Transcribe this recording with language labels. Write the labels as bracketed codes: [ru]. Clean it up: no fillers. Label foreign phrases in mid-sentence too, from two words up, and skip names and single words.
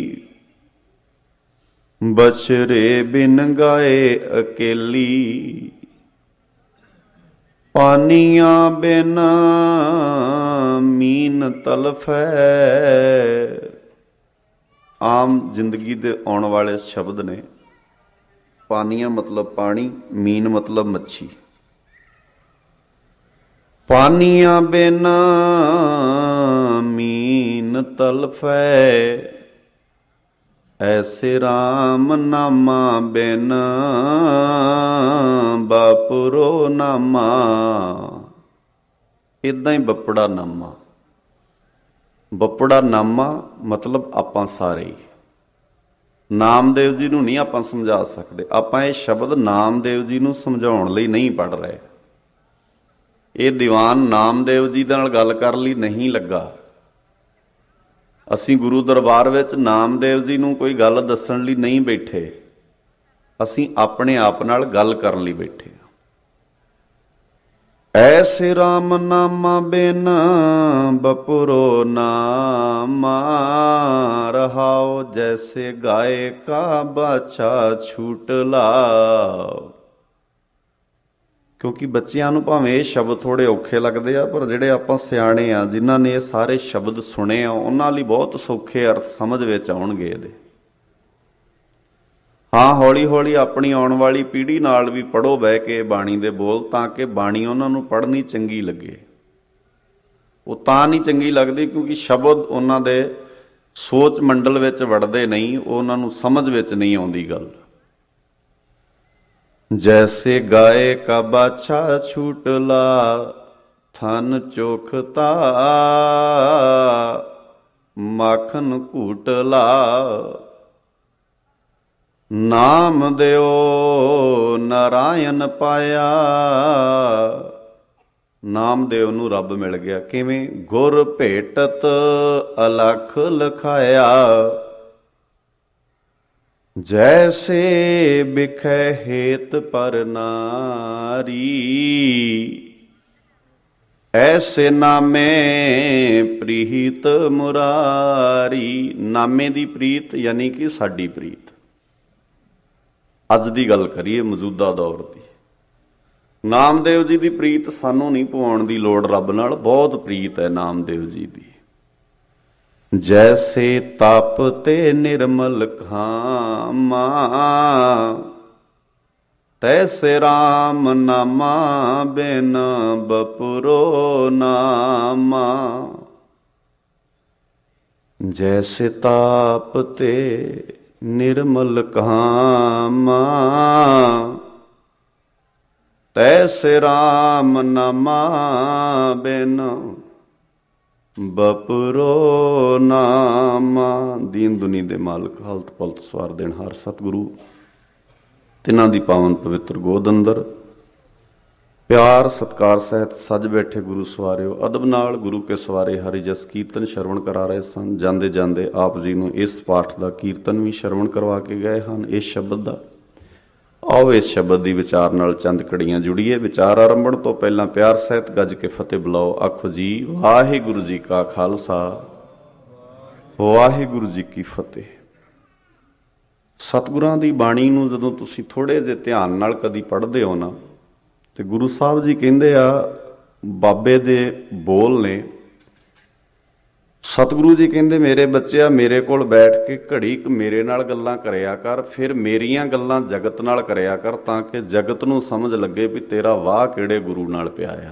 [pa] ਬਛਰੇ ਬਿਨ ਗਾਏ ਅਕੇਲੀ, ਪਾਣੀਆਂ ਬਿਨ ਮੀਨ ਤਲਫੈ। ਆਮ ਜ਼ਿੰਦਗੀ ਦੇ ਆਣੇ ਵਾਲੇ ਸ਼ਬਦ ਨੇ। ਪਾਣੀਆਂ ਮਤਲਬ ਪਾਣੀ, ਮੀਨ ਮਤਲਬ ਮੱਛੀ। ਪਾਣੀਆਂ ਬਿਨ ਮੀਨ ਤਲਫੈ, ਐਸੇ ਰਾਮ ਨਾਮਾ ਬਿਨ ਬਾਪੁਰੋ ਨਾਮਾ। ਇੱਦਾਂ ਹੀ ਬਪੜਾ ਨਾਮਾ। ਬਪੜਾ ਨਾਮਾ ਮਤਲਬ ਆਪਾਂ ਸਾਰੇ ਹੀ। ਨਾਮਦੇਵ ਜੀ ਨੂੰ ਨਹੀਂ ਆਪਾਂ ਸਮਝਾ ਸਕਤੇ। ਆਪਾਂ ਯੇ ਸ਼ਬਦ ਨਾਮਦੇਵ ਜੀ ਨੂੰ ਸਮਝਾਉਣ ਲਈ ਨਹੀਂ ਪੜ੍ਹ ਰਹੇ। ਯੇ ਦੀਵਾਨ ਨਾਮਦੇਵ ਜੀ ਨਾਲ ਗੱਲ ਕਰ ਲਈ ਨਹੀਂ ਲੱਗਾ। ਅਸੀਂ ਗੁਰੂ ਦਰਬਾਰ ਵਿੱਚ ਨਾਮਦੇਵ ਜੀ ਨੂੰ ਕੋਈ ਗੱਲ ਦੱਸਣ ਲਈ ਨਹੀਂ ਬੈਠੇ। ਅਸੀਂ ਅਪਣੇ ਆਪ ਨਾਲ ਗੱਲ ਕਰਨ ਲਈ ਬੈਠੇ। ਐਸੇ ਰਾਮ ਨਾਮਾ ਬਿਨ ਬਪੁਰੋ ਨਾਮਾ, ਰਹਾਓ ਜੈਸੇ ਗਾਯ ਕਾ ਬਾਛਾ ਛੂਟਲਾ। ਕਿਉਂਕਿ ਬੱਚੀਆਂ ਨੂੰ ਭਾਵੇਂ ਯੇ ਸ਼ਬਦ ਥੋੜ੍ਹੇ ਔਖੇ ਲੱਗਤੇ ਆ, ਪਰ ਜਿਹੜੇ ਆਪਾਂ ਸਿਆਣੇ ਆ, ਜਿਨ੍ਹਾਂ ਨੇ ਯੇ ਸਾਰੇ ਸ਼ਬਦ ਸੁਣੇ ਆ, ਉਨ੍ਹਾਂ ਲਈ ਬਹੁਤ ਸੌਖੇ ਅਰਥ ਸਮਝ ਵਿੱਚ ਆਉਣਗੇ ਇਹਦੇ। ਹਾਂ, ਹੌਲੀ ਹੌਲੀ ਅਪਣੀ ਆਉਣ ਵਾਲੀ ਪੀੜ੍ਹੀ ਨਾਲ ਭੀ ਪੜ੍ਹੋ ਬਹਿ ਕੇ ਬਾਣੀ ਦੇ ਬੋਲ, ਤਾਂ ਕਿ ਬਾਣੀ ਉਨ੍ਹਾਂ ਨੂੰ ਪੜ੍ਹਨੀ ਚੰਗੀ ਲੱਗੇ। ਵੋ ਤਾਂ ਨਹੀਂ ਚੰਗੀ ਲੱਗਦੀ ਕਿਉਂਕਿ ਸ਼ਬਦ ਉਨ੍ਹਾਂ ਦੇ ਸੋਚ ਮੰਡਲ ਵਿੱਚ ਵੜਦੇ ਨਹੀਂ, ਉਨ੍ਹਾਂ ਨੂੰ ਸਮਝ ਵਿੱਚ ਨਹੀਂ ਆਉਂਦੀ ਗੱਲ। ਜੈਸੇ ਗਾਯ ਕਾ ਬਾਛਾ ਛੂਟਲਾ, ਥਨ ਚੋਖਤਾ ਮਾਖਨ ਕੂਟਲਾ। ਨਾਮ ਦੇਓ ਨਾਰਾਇਣ ਪਾਇਆ, ਨਾਮਦੇਵ ਨੂੰ ਰੱਬ ਮਿਲ ਗਿਆ। ਕਿਵੇਂ? ਗੁਰ ਭੇਟਤ ਅਲਖ ਲਖਾਇਆ। ਜੈਸੇ ਬਿਖੈ ਹੇਤ ਪਰ ਨਾਰੀ, ਐਸੇ ਨਾਮੇ ਪ੍ਰੀਤ ਮੁਰਾਰੀ। ਨਾਮੇ ਦੀ ਪ੍ਰੀਤ ਯਾਨੀ ਕਿ ਸਾਡੀ ਪ੍ਰੀਤ। ਅੱਜ ਦੀ ਗੱਲ ਕਰੀਏ ਮੌਜੂਦਾ ਦੌਰ ਦੀ। ਨਾਮਦੇਵ ਜੀ ਦੀ ਪ੍ਰੀਤ ਸਾਨੂੰ ਨਹੀਂ ਪਵਾਉਣ ਦੀ ਲੋੜ, ਰੱਬ ਨਾਲ ਬਹੁਤ ਪ੍ਰੀਤ ਹੈ ਨਾਮਦੇਵ ਜੀ ਦੀ। ਜੈਸੇ ਤਪ ਤੇ ਨਿਰਮਲ ਖਾਮਾ, ਤੈਸੇ ਰਾਮ ਨਾਮਾ ਬਿਨ ਬਪੁਰੋ ਨਾਮਾ। ਜੈਸੇ ਤਾਪ ਤੇ ਨਿਰਮਲ ਕਾਮਾ, ਤੈਸੇ ਰਾਮ ਨਾਮਾ ਬਿਨ ਬਪੁਰੋ ਨਾਮਾ। ਦੀਨ ਦੁਨੀ ਦੇ ਮਾਲਕ ਹਾਲਤ ਪਲਤ ਸਵਾਰ ਦੇਣ ਹਾਰ ਸਤਿਗੁਰੂ, ਤਿਨ੍ਹਾਂ ਦੀ ਪਾਵਨ ਪਵਿੱਤਰ ਗੋਦ ਅੰਦਰ ਪਿਆਰ ਸਤਿਕਾਰ ਸਹਿਤ ਸਜ ਬੈਠੇ ਗੁਰੂ ਸਵਾਰਿਓ। ਅਦਬ ਨਾਲ ਗੁਰੂ ਕੇ ਸਵਾਰੇ ਹਰਿ ਜਸ ਕੀਰਤਨ ਸ੍ਰਵਣ ਕਰਾ ਰਹੇ ਸਨ। ਜਾਂਦੇ ਜਾਂਦੇ ਆਪ ਜੀ ਨੂੰ ਇਸ ਪਾਠ ਕਾ ਕੀਰਤਨ ਭੀ ਸ੍ਰਵਣ ਕਰਵਾ ਕੇ ਗਏ ਹੈਂ ਇਸ ਸ਼ਬਦ ਕਾ। ਆਓ ਇਸ ਸ਼ਬਦ ਕੀ ਵਿਚਾਰ ਨਾਲ ਚੰਦ ਘੜੀਆਂ ਜੁੜੀਏ। ਵਿਚਾਰ ਆਰੰਭਣ ਤੋਂ ਪਹਿਲਾ ਪਿਆਰ ਸਹਿਤ ਗੱਜ ਕੇ ਫ਼ਤਿਹ ਬੁਲਾਓ। ਆਖੋ ਜੀ ਵਾਹਿਗੁਰੂ ਜੀ ਕਾ ਖ਼ਾਲਸਾ, ਵਾਹਿਗੁਰੂ ਜੀ ਕੀ ਫ਼ਤਿਹ। ਸਤਿਗੁਰਾਂ ਦੀ ਬਾਣੀ ਨੂੰ ਜਦੋਂ ਤੁਸੀਂ ਥੋੜ੍ਹੇ ਜਿਹੇ ਧਿਆਨ ਨਾਲ ਕਦੀ ਪੜ੍ਹਦੇ ਹੋ ਨਾ, ਤੇ ਗੁਰੂ ਸਾਹਿਬ ਜੀ ਕਹਿੰਦੇ ਆ, ਬਾਬੇ ਦੇ ਬੋਲ ਨੇ, ਸਤਿਗੁਰੂ ਜੀ ਕਹਿੰਦੇ ਮੇਰੇ ਬੱਚਿਆ ਮੇਰੇ ਕੋਲ ਬੈਠ ਕੇ ਘੜੀ ਕ ਮੇਰੇ ਨਾਲ ਗੱਲਾਂ ਕਰਿਆ ਕਰ, ਫਿਰ ਮੇਰੀਆਂ ਗੱਲਾਂ ਜਗਤ ਨਾਲ ਕਰਿਆ ਕਰ, ਤਾਂ ਕਿ ਜਗਤ ਨੂੰ ਸਮਝ ਲੱਗੇ ਭੀ ਤੇਰਾ ਵਾਹ ਕਿਹੜੇ ਗੁਰੂ ਨਾਲ ਪਿਆ ਆ।